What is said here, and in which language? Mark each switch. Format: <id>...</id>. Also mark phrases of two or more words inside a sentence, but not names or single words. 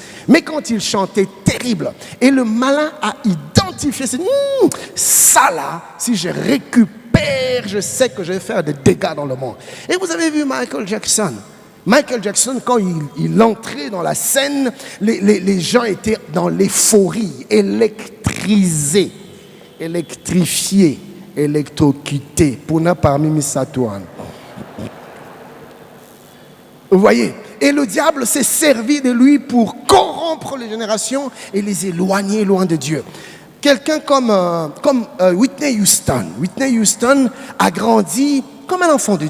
<fr>Mais quand il chantait, terrible. Et le malin a identifié, c'est ça là, si je récupère, je sais que je vais faire des dégâts dans le monde. Et vous avez vu Michael Jackson. Michael Jackson, quand il entrait dans la scène, les gens étaient dans l'euphorie, électrisés, électrifiés, électrocutés. Puna parmi Misatouane. Vous voyez? Et le diable s'est servi de lui pour corrompre les générations et les éloigner loin de Dieu. Quelqu'un comme Whitney Houston. Whitney Houston a grandi comme un enfant de Dieu.</fr>